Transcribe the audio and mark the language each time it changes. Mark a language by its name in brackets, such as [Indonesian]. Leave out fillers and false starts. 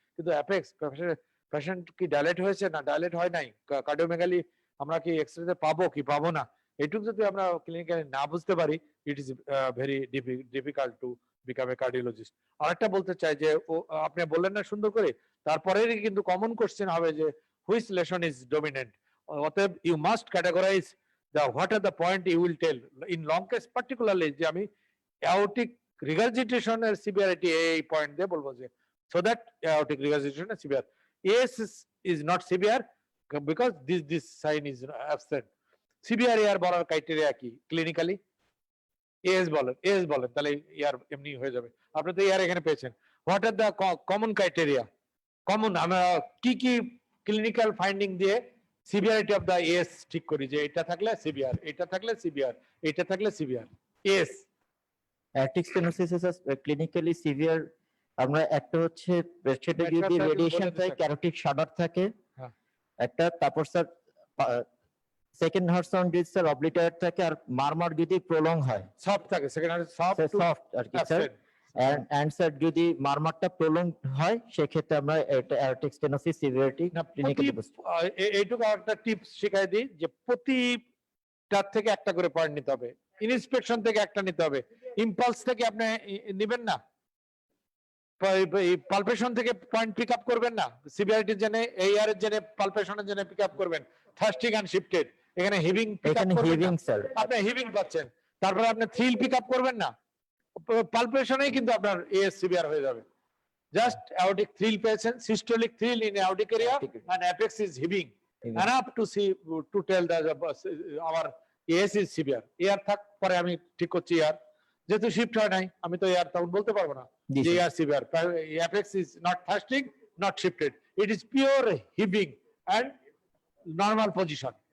[Bangla] কিন্তু apex patient কি dilate হয়েছে না ডাইলেট হয় নাই, কার্ডিওমেগালি আমরা কি এক্সরেতে পাবো কি পাবো না, এটুকু যদি আমরা ক্লিনিক্যালি না বুঝতে পারি, [English] It is very difficult to become a cardiologist. [Bangla] আরেকটা বলতে চাই যে আপনি বললেন না সুন্দর করে, তারপরেই কিন্তু কমন কোশ্চেন হবে যে [English] Which lesion is dominant. [Bangla] অতএব you must categorise the what are the point you will tell in long case particularly যে আমি aortic regurgitation এর severity এই point দিয়ে বলবো যে so that aortic regurgitation is severe. [English] AS is not severe because this sign is absent. [Bangla] Severe AR বলার criteria কি clinically? AS বলেন তাহলে AR এমনি হয়ে যাবে। আপনি তো AR এখানে পেয়েছেন। [English] What are the common criteria? [Bangla] Common আমরা কি clinical finding দিয়ে [English] severity of the AS [Bangla] ঠিক করি যে এটা থাকলে সিভিয়ার, এটা থাকলে সিভিয়ার, এটা থাকলে severe. [English] AS aortic stenosis is clinically severe. [Bangla] আমরা একটা হচ্ছে পেশেন্টে যদি Metaphysics রেডিয়েশন বলে থাকে, দিতে ক্যারোটিড শাডার থাকে হ্যাঁ। একটা, তারপর স্যার সেকেন্ড হার্ট সাউন্ড যদি স্যার অবলিটারেট থাকে, আর মারমার যদি প্রলং হয়, সফট থাকে, second hand soft two soft আর কি স্যার, এন্ড স্যার যদি মারমারটা প্রলং হয় সেক্ষেত্রে আমরা এটা অ্যার্টিক স্টেনোসিস সিভিয়ারিটি ক্লিনিক্যালি এইটুকু একটা টিপস শিখাই দিই যে প্রতিটার থেকে একটা করে পয়েন্ট নিতে হবে, ইনস্পেকশন থেকে একটা নিতে হবে, ইম্পালস থেকে আপনি নেবেন না, পালপেশন থেকে পয়েন্ট পিক আপ করবেন না, সিভিয়ারিটির জন্য এআর এর জন্য পালপেশনের জন্য পিক আপ করবেন, থার্স্টিং এন্ড শিফটেড এখানে হিভিং পিক আপ এখানে করবেন হিভিং না, স্যার, আপনি হিভিং পাচ্ছেন, তারপরে আপনি থ্রিল পিক আপ করবেন না, পালপেশনেই কিন্তু আপনার এএস সিভিয়ার হয়ে যাবে। [English] just aortic thrill [Bangla] পেয়েছেন, [English] systolic thrill in aortic area and apex is heaving enough to see to tell that our AS is severe. [Bangla] AR থাক পরে আমি ঠিক করছি AR, যেহেতু শিফট হয় নাই আমি তো AR তখন বলতে পারবো না যে AR severe. [English] Apex is not thrusting, not shifted. It is pure heaving and normal position.